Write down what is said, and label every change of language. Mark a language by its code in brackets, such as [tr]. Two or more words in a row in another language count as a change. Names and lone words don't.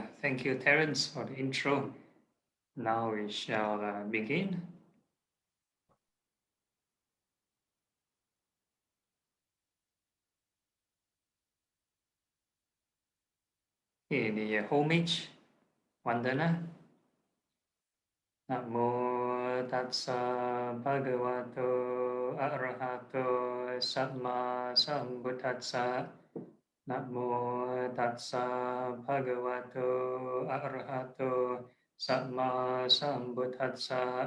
[en] Thank you, Terence, for the intro. Now we shall begin. Okay, the homage, Vandana. [pi] Namo Tassa Bhagavato Arahato Samma Sambuddhassa. Namo Tassa Bhagavato Arahato Samma Sambuddhassa.